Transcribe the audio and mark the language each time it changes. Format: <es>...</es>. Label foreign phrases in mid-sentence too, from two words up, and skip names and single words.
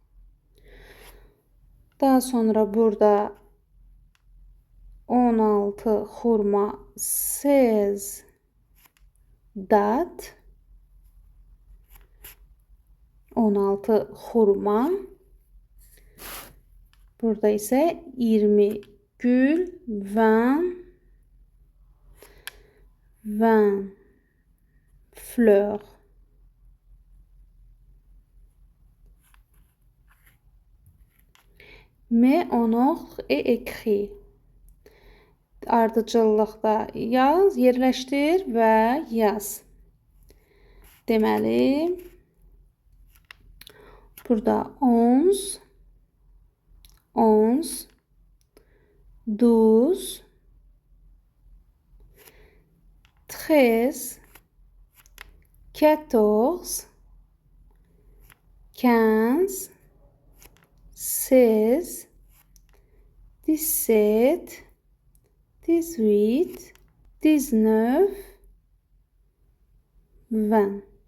<az>Daha sonra burada 16 xurma, 16 dat. 16 xurma. Burada isə 20 gül, 20 fleur.</az> <fr>Mais en ordre et écrit.</fr> <az>Ardıcıllıqda yaz, yerləşdir və yaz. Deməli, burada 11, 11, 12, 13, 14, 15, 16, 17, 18, 19, 20.</az>